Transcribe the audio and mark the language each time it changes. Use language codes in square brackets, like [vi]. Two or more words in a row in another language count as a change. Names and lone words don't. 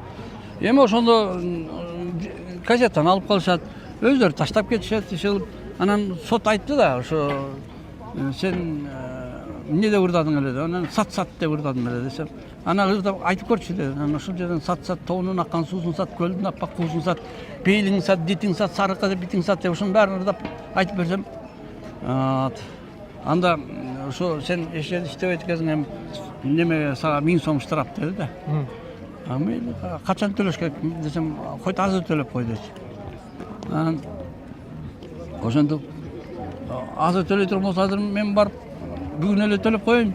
[ky] Эми ошондо газеттан алып калышат, өздөрү таштап кетишет, иши. Анан сот айтты да, ошо сен эмне деп ырдадың эле деп. Анан сат деп ырдадым эле десем, анан ырдап айтып көрчү деп. Анан ошол жерден сат тоонун аккан суусун сат, көлдүн аппак куусун сат, пейлиң сат, дитиң сат, сарыкка деп битиң сат деп ошонун баарын ырдап айтып берсем, анда ошо сен эч жерде иштебейт экенсиң, эми неме сага 1000 сом штраф деди да. Мен качан төлөш керек десем, койт азыр төлөп кой дечи. Анан ошондо азыр төлөй турган болсо азыр мен барып бүгүн эле төлөп коеюн.